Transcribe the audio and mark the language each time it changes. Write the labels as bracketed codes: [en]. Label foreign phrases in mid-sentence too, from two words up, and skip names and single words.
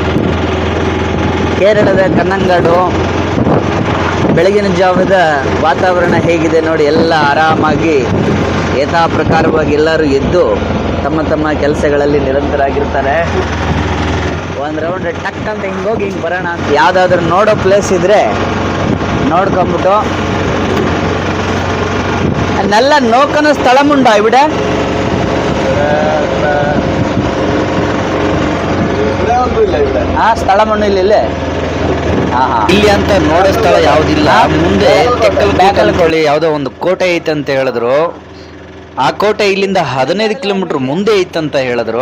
[kn] ಕೇರಳದ ಕನ್ನಂಗಾಡು. ಬೆಳಗಿನ ಜಾವದ ವಾತಾವರಣ ಹೇಗಿದೆ ನೋಡಿ. ಎಲ್ಲ ಆರಾಮಾಗಿ ಯಥಾ ಪ್ರಕಾರವಾಗಿ ಎಲ್ಲರೂ ಎದ್ದು ತಮ್ಮ ತಮ್ಮ ಕೆಲಸಗಳಲ್ಲಿ ನಿರಂತರಾಗಿರ್ತಾರೆ. ಒಂದು ರೌಂಡ್ ಟಕ್ ಅಂತ ಹಿಂಗೋಗಿ ಹಿಂಗೆ ಬರೋಣ ಅಂತ. ಯಾವುದಾದ್ರೂ ನೋಡೋ ಪ್ಲೇಸ್ ಇದ್ದರೆ ನೋಡ್ಕೊಂಬಿಟ್ಟು [ml] നല്ല നോക്കുന്ന സ്ഥലമുണ്ടോ ഇവിടെ? [kn] ಸ್ಥಳಮಣ್ಣು ಇಲ್ಲೇ ಇಲ್ಲಿ ಅಂತ ನೋಡೋ ಸ್ಥಳ ಯಾವುದಿಲ್ಲ. ಮುಂದೆ ಬ್ಯಾಕಲ್ಕೊಳ್ಳಿ ಯಾವುದೋ ಒಂದು ಕೋಟೆ ಐತಂತ ಹೇಳಿದ್ರು. ಆ ಕೋಟೆ ಇಲ್ಲಿಂದ 15 ಕಿಲೋಮೀಟರ್ ಮುಂದೆ ಐತಂತ ಹೇಳಿದ್ರು.